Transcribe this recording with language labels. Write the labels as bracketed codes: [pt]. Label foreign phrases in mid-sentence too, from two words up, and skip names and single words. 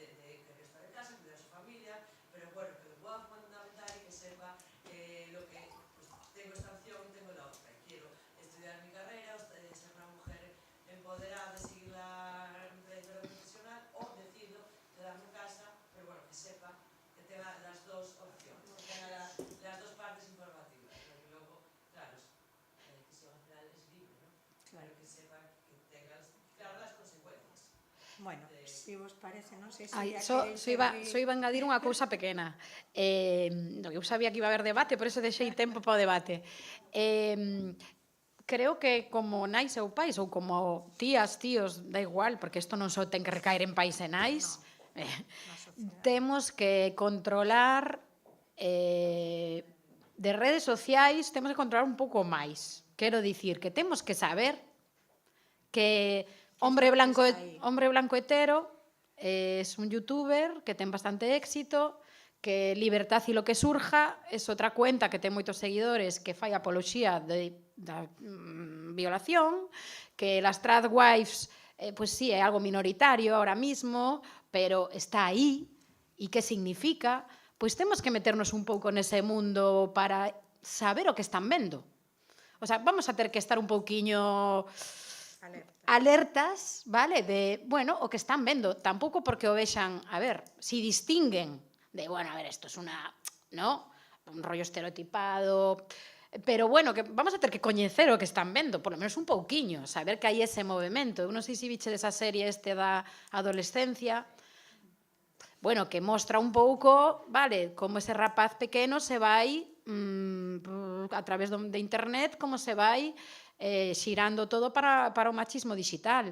[es] querer estar en casa, cuidar a su familia, pero bueno, que lo pueda fundamentar y que sepa lo que, pues tengo esta opción y tengo la otra, y quiero estudiar mi carrera, ser una mujer empoderada, seguir la trayectoria profesional, o decido quedarme en casa, pero bueno, que sepa que tenga las dos opciones, que tenga las dos partes informativas, porque luego, claro, la decisión al final es libre, ¿no? Claro, que sepa que tenga claro las consecuencias. Bueno, [gl] si vos parece, non sei se iba a engadir unha cousa pequena. Eu sabía que [es] iba a haber debate, [gl] por eso deixei tempo para o debate. Creo que como nais ou pais, ou como tías, tíos, da igual, porque isto non só ten que recaer en pais e nais, temos que controlar de redes sociais, temos que controlar un pouco máis. Quero dicir que temos que saber que hombre blanco hetero [es] es un youtuber [gl] que ten bastante éxito, que Libertad y lo que surja es outra cuenta que ten moitos seguidores que fai apoloxía da violación, que las [en] trad wives, [gl] pues sí, é algo minoritario [es] ahora mismo, [gl] pero está aí, e que significa? Pois temos que meternos un pouco nese mundo para saber o que están vendo. [es] O sea, [gl] vamos a ter que estar un pouquiño alertas, vale, de, bueno, o que están vendo, tampouco porque o vexan, [es] a ver, si distinguen de, bueno, a ver, esto es una, ¿no? Un rollo estereotipado, [gl] pero bueno, que vamos a ter que coñecer o que están vendo, [es] por lo menos [gl] un pouquiño, saber que hai ese movimento. Eu non sei se biche desa serie da adolescencia, bueno, que mostra un pouco, vale, como ese rapaz pequeno se vai a través de internet, como se vai xirando todo para o machismo digital.